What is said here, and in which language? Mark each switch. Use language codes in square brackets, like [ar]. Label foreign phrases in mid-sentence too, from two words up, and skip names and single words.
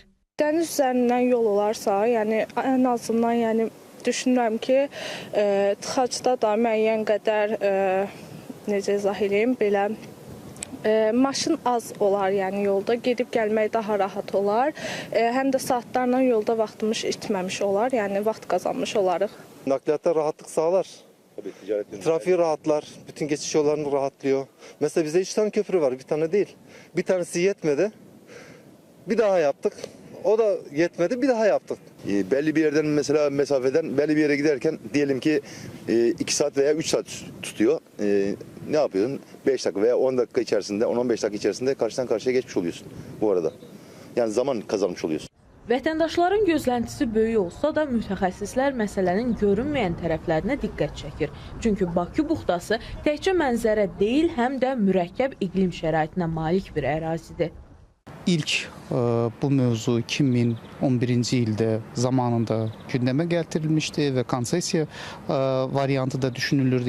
[az] Dəniz üzərindən yol olarsa, yəni ən azından düşünürəm ki, tıxacda da müəyyən qədər necə izah edeyim, belə maşın az olar, yəni yolda gedib gəlmək daha rahat olar. Həm də saatlarla yolda vaxtımız itməmiş olar, yəni vaxt qazanmış olarıq. [tr] Nakliyyatda rahatlıq sağlar. Trafiği rahatlar, bütün geçiş yollarını rahatlıyor. Mesela bizde 3 tane köprü var, bir tane değil. Bir tanesi yetmedi, bir daha yaptık. O da yetmedi, bir daha yaptık. Belli bir yerden mesela mesafeden belli bir yere giderken diyelim ki 2 saat veya 3 saat tutuyor. Ne yapıyorsun? 5 dakika veya 10 dakika içerisinde, 10-15 dakika içerisinde karşıdan karşıya geçmiş oluyorsun bu arada. Yani zaman kazanmış oluyorsun. [az] Vətəndaşların gözləntisi böyük olsa da mütəxəssislər məsələnin görünməyən tərəflərinə diqqət çəkir. Çünki Bakı buxtası təkcə mənzərə deyil, həm də mürəkkəb iqlim şəraitinə malik bir ərazidir. İlk bu mövzu 2011-ci ildə zamanında gündəmə gətirilmişdi və konsesiya variantı da düşünülürdü.